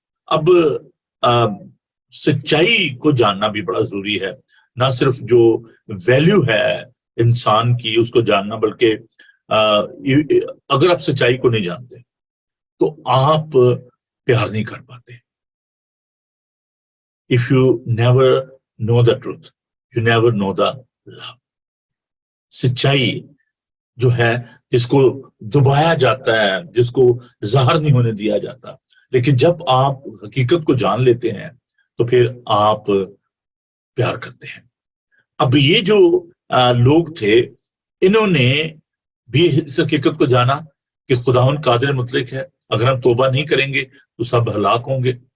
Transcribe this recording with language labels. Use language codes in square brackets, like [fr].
[ur] اب سچائی کو جاننا بھی بڑا ضروری ہے, نہ صرف جو ویلیو ہے انسان کی اس کو جاننا, بلکہ اگر آپ سچائی کو نہیں جانتے تو آپ پیار نہیں کر پاتے. [en] If you never know the truth, you never know the love. [ur] سچائی جو ہے جس کو دبایا جاتا ہے, جس کو ظاہر نہیں ہونے دیا جاتا, لیکن جب آپ حقیقت کو جان لیتے ہیں تو پھر آپ پیار کرتے ہیں. اب یہ جو لوگ تھے انہوں نے بھی اس حقیقت کو جانا کہ خداوند قادر مطلق ہے, اگر ہم توبہ نہیں کریں گے تو سب ہلاک ہوں گے.